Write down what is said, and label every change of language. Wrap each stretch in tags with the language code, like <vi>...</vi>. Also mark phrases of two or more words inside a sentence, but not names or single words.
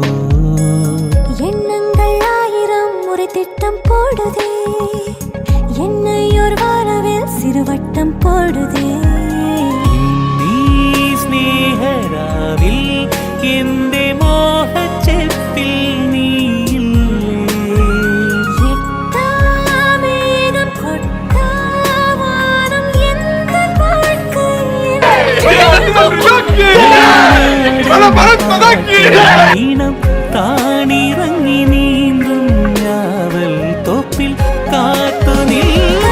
<ta>எண்ணங்கள் ஆயிரம் முறை திட்டம் போடுதே என்னை ஒரு வானவில் சிறுவட்டம் போடுதே</ta> <ml>നീ സ്നേഹരാവിൽ എന്റെ മോഹച്ചെപ്പിൽ ഈണം താണിറങ്ങി നീന്തും ഞാവൽ തോപ്പിൽ കാത്തു നീ</ml>